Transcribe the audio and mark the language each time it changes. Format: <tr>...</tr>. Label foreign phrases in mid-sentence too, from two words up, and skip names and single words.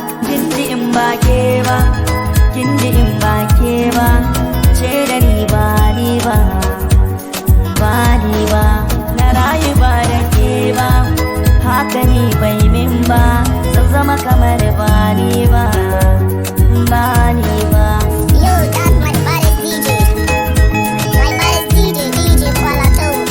<ha>Kin ji in ba ke ba, kin ji in ba ke ba, ce da ni ba ni ba. Ba ni ba, na rayu ba da ke ba. Haka ni bai min ba, zan zama kamar ba ni ba. Ba ni ba.</ha> <en>Yo, that's my baddest D J. My baddest D J, D J Falato.</en>